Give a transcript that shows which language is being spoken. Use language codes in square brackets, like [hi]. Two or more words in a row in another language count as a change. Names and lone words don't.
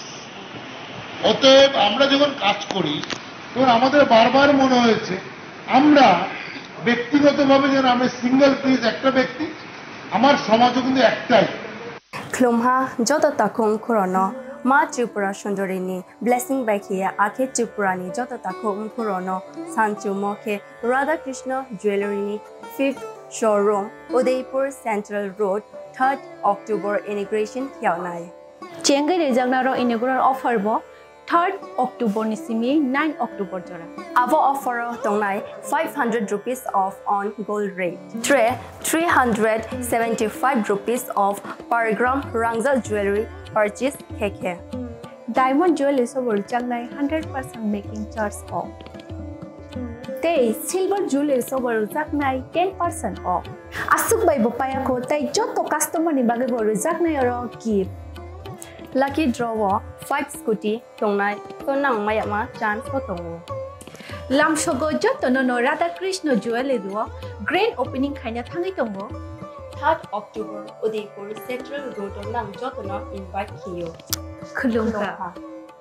[bn] অতএব আমরা যখন কাজ করি তখন আমাদের বারবার মনে হয়েছে আমরা ব্যক্তিগতভাবে যেন আমি সিঙ্গেল পিস একটা ব্যক্তি, আমার সমাজও কিন্তু একটাই। [trp] খুলুমহা যত তাকুং খুরনো মা ত্রিপুরা সুন্দরিনী ব্লেসিং বাইখিয়ে আখে ত্রিপুরানি যত তাকুং খুরনো সানচু মখে রাধাকৃষ্ণ জুয়েলারি 5th শোরুম উদয়পুর সেন্ট্রাল রোড [en] 3rd October inauguration [trp] khiawnai Chengai rejagnaro [en] inaugural offer [trp] bo 3rd October ni simi 9 October jora. Avo offer tongnai [en] 500 rupees off on gold rate. 375 rupees off per gram [trp] Rangzal jewelry purchase keke. [en] Diamond jewelry [trp] sobor changnai 100% [en] making charge off. [trp] Tei [en] silver jewelry [trp] sobor jaknai [en] 10% off. [trp] Asuk bai bo paya ko tai joto customer ni bage bo jaknai aro gift. [en] Lucky draw 5 scooty [trp] tongnai tonang mayama chance ko tongo. Lam shogo joto no Radhakrishna jewelry do [en] grand opening [trp] khaina thangai tongo. 3rd October Udaipur Central Road nang joto na invite kiyo. Khulungka